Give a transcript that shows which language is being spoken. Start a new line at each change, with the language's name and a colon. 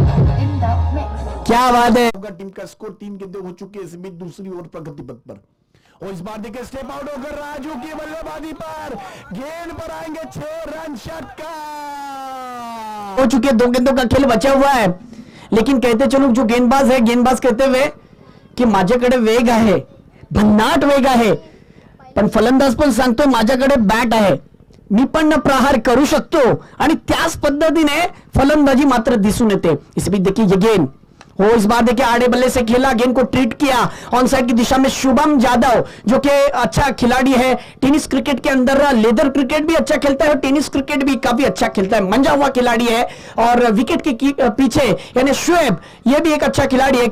Hindi: क्या बात है, टीम का स्कोर 3 गेंदें हो चुकी है इस बीच दूसरी ओवर प्रगति पथ पर। और इस बार देखिए स्टेप आउट होकर राजू की बल्लेबाजी पर गेंद पर आएंगे 6 रन, षटकार। हो चुके 2 गेंदों का खेल बचा हुआ है, लेकिन कहते चलो जो गेंदबाज है, गेंदबाज कहते हुए की
Marathi: माझ्याकडे वेग आहे, भन्नाट वेग आहे, पण फलंदाज पण सांगतो माझ्याकडे बॅट आहे, मी पण प्रहार करू शकतो, आणि त्याच पद्धतीने फलंदाजी मात्र दिसून येते।
Hindi: इस बीच देखिए ये गेंद हो, इस बार देखिए आड़े बल्ले से खेला, गेंद को ट्रीट किया ऑन साइड की दिशा में शुभम जादव, जो कि अच्छा खिलाड़ी है, टेनिस क्रिकेट के अंदर लेदर क्रिकेट भी अच्छा खेलता है और टेनिस क्रिकेट भी काफी अच्छा खेलता है, मंजा हुआ खिलाड़ी है। और विकेट के पीछे यानी शुएब, ये भी एक अच्छा खिलाड़ी है।